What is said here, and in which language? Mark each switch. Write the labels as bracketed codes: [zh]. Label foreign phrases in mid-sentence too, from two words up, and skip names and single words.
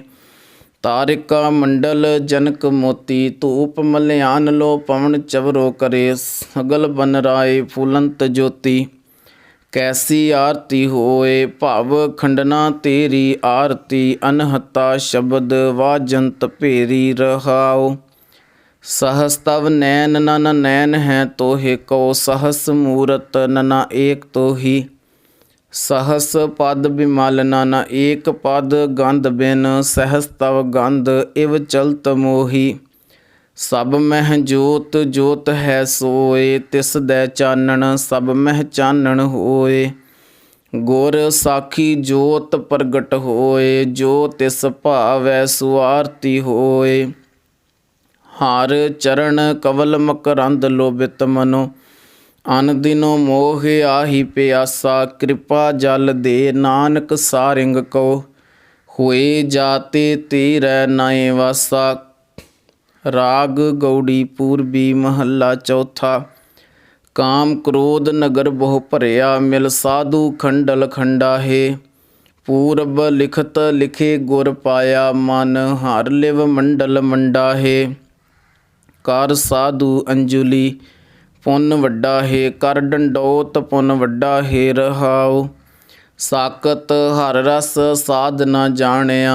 [pa] ਤਾਰਿਕਾ ਮੰਡਲ ਜਨਕ ਮੋਤੀ। ਧੂਪ ਮਲਿਆਨ ਲੋ ਪਵਨ ਚਵਰੋ ਕਰੇ। ਸਗਲ ਬਨ ਰਾਏ ਫੁਲੰਤ ਜੋਤੀ। ਕੈਸੀ ਆਰਤੀ ਹੋਏ ਭਵ ਖੰਡਨਾ ਤੇਰੀ ਆਰਤੀ। ਅਨਹਤਾ ਸ਼ਬਦ ਵਾਜੰਤ ਭੇਰੀ ਰਹਾਉ। ਸਹਸ ਤਵ ਨੈਨ ਨਨ ਨੈਨ ਹੈ ਤੋਹੇ ਕੋ। ਸਹਸ ਮੂਰਤ ਨਨਾ ਏਕ ਤੋਹੀ। ਸਹਸ ਪਦ ਬਿਮਲ ਨਨ ਏਕ ਪਦ ਗੰਧ ਬਿਨ। ਸਹਸ ਤਵ ਗੰਧ ਇਵ ਚਲਤ ਮੋਹੀ। ਸਬ ਮਹ ਜੋਤ ਜੋਤ ਹੈ ਸੋਏ। ਤਿਸ ਦੈ ਚਾਨਨ ਸਬ ਮਹ ਚਾਨਨ ਹੋਏ। ਗੁਰ ਸਾਖੀ ਜੋਤ ਪ੍ਰਗਟ ਹੋਏ। ਜੋ ਤਿਸ ਭਾਵੈ ਸੁਆਰਤੀ ਹੋਏ। ਹਰ ਚਰਣ ਕਵਲ ਮਕਰੰਦ ਲੋਭਿਤ ਮਨੋ। ਅਨ ਦਿਨੋ ਮੋਹ ਆਹੀ ਪਿਆਸਾ। ਕ੍ਰਿਪਾ ਜਲ ਦੇ ਨਾਨਕ ਸਾਰਿੰਗ ਕੋ। ਹੋਏ ਜਾਤੇ ਤੇਰੈ ਨਾਏ ਵਾਸਾ। ਰਾਗ ਗੌੜੀ ਪੂਰਵੀ ਮਹਲਾ ਚੌਥਾ। ਕਾਮ ਕ੍ਰੋਧ ਨਗਰ ਬਹੁ ਭਰਿਆ ਮਿਲ ਸਾਧੂ ਖੰਡਲ ਖੰਡਾਹੇ। ਪੂਰਬ ਲਿਖਤ ਲਿਖੇ ਗੁਰ ਪਾਇਆ ਮਨ ਹਰ ਲਿਵ ਮੰਡਲ ਮੰਡਾਹੇ। ਕਰ ਸਾਧੂ ਅੰਜੁਲੀ ਪੁੰਨ ਵੱਡਾ ਹੈ। ਕਰ ਡੰਡੋਤ ਪੁੰਨ ਵੱਡਾ ਹੈ ਰਹਾਉ। ਸਾਕਤ ਹਰ ਰਸ ਸਾਧ ਨ ਜਾਣਿਆ।